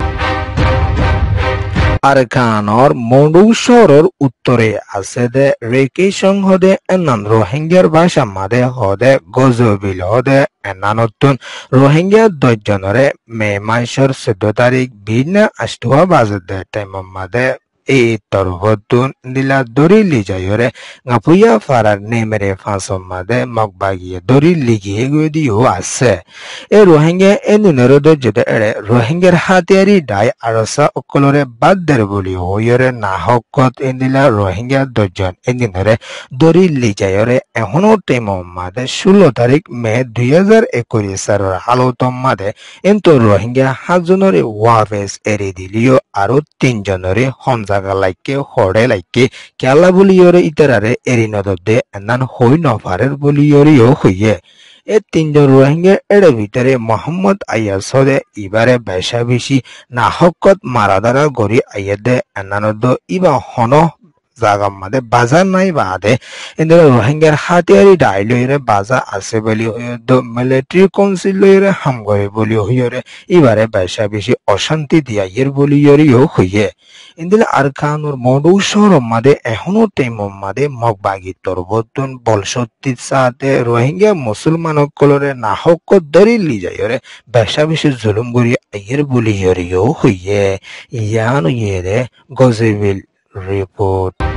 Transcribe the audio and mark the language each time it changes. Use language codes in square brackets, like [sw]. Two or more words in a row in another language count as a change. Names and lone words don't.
[rhg] আরকানৰ মডুসৰৰ উত্তরে আছে দে রেকি সংহদে এনান রোহিঙ্গার ভাষা মাদে হদে গজবিল হদে এনানতুন রোহিঙ্গা 10 জনরে মে মাসৰ 14 তারিখ ভিন্ন 8 বাজে দে টাইম মাদে e torbotun dila dori lijayore ngapuya farar nemere fasomade magbagi dori ligi gudio ase e rohingya enunerodo jode ere rohingyer hatiari dai arasa okolore badder boli hoyore nahokot endila rohingya dojon endinere dori lijayore ehono temo made 16 তারিখ মে 2021 সালের হালতম মাদে এন্ত রোহিঙ্গা 7 জনরে ওয়াফেস এরি দিলিও আরো 3 জনরে হমজাগা লাইকে হড়ে লাইকে কেলা বলিয়রে ইতারারে এরি নদদে এনান হই নফারের বলিয়রিও হইয়ে এ 3 জন রোহিঙ্গা এর ভিতরে মোহাম্মদ আইয়াসদে ইবারে বেশা বেশি নাহকত মারাদারা গরি আইয়াদে এনানদ ইবা হন জাগাম মাদে বাজার নাই বাদে ইন্দুরা রোহিঙ্গার হাতিয়ারি ডাইলইরে বাজা আছে বলি হইদ মিলিটারি কাউন্সিল লইরে হাম করে বলি হইরে ইবারে বেশা বেশি অশান্তি দিয়াইয়ের বলি ইয়রিও হইয়ে ইন্দুলা আরকানুর মডু শহর মাদে এখনো তেম মাদে মগবাগি তরবতন বলশক্তির সাথে রোহিঙ্গা মুসলমান কলরে নাহক দরি লিজাইরে বেশা বেশি জুলুম করি আইয়ের বলি ইয়রিও হইয়ে ইয়ান ইয়েরে গজেবিল report